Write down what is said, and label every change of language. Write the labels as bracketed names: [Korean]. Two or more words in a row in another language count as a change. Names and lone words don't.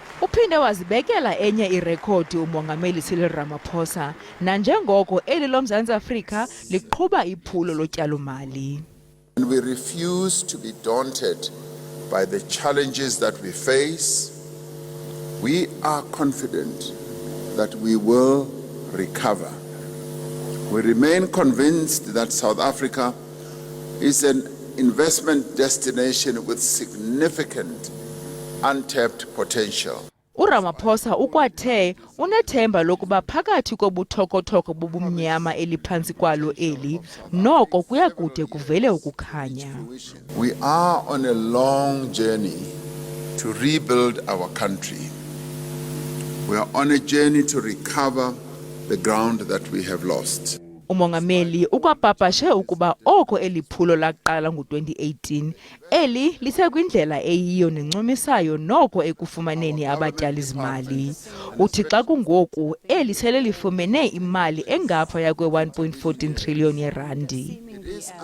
[Xhosa] Uphinde wazibekela enye irekhodi umongameli Cyril Ramaphosa nanjengoko eli loMzantsi Afrika liqhuba iphulo lotyalo-mali. [English] And we refuse to be daunted by the challenges that we face. We are confident that we will recover. We remain convinced that South Africa is an investment destination with significant untapped potential. [Xhosa] uRamaphosa ukwathe unethemba lokuba phakathi kobuthoko-thoko bobumnyama eliphantsi kwalo eli noko kuyakude kuvele ukukhanya. [English] We are on a long journey to rebuild our country. We are on a journey to recover the ground that we have lost. [Xhosa] Umongameli ukwapapashe ukuba oko eliphulo laqala ngo-2018 eli lisekwindlela eyiyo nencumisayo noko ekufumaneni abatyali-zimali. Uthi xa kungoku eli sele lifumene imali engaphaya kwe-1.14 trillion yeerandi.